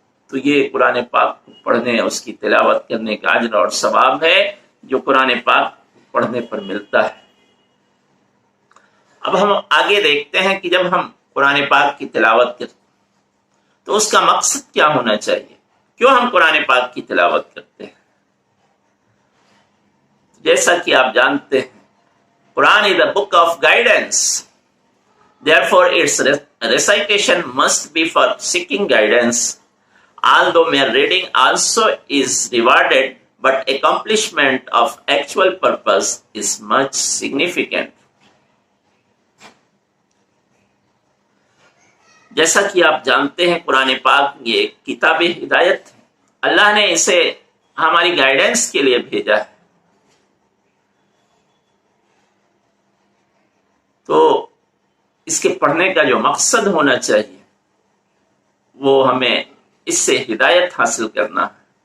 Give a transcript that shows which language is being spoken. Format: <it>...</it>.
<ur>تو یہ قرآن پاک کو پڑھنے، اس کی تلاوت کرنے کا اجر اور ثواب ہے جو قرآن پاک پڑھنے پر ملتا ہے. اب ہم آگے دیکھتے ہیں کہ جب ہم قرآن پاک کی تلاوت کرتے تو اس کا مقصد کیا ہونا چاہیے، کیوں ہم قرآن پاک کی تلاوت کرتے ہیں. جیسا کہ آپ جانتے ہیں قرآن</ur> <en>is a book of guidance, therefore its recitation must be for seeking guidance. Although mere reading also is rewarded, but accomplishment of actual purpose is much significant.</en> <ur>جیسا کہ آپ جانتے ہیں قرآن پاک یہ کتاب ہدایت ہے، اللہ نے اسے ہماری گائیڈنس کے لیے بھیجا ہے. تو اس کے پڑھنے کا جو مقصد ہونا چاہیے وہ ہمیں اس سے ہدایت حاصل کرنا ہے.</ur>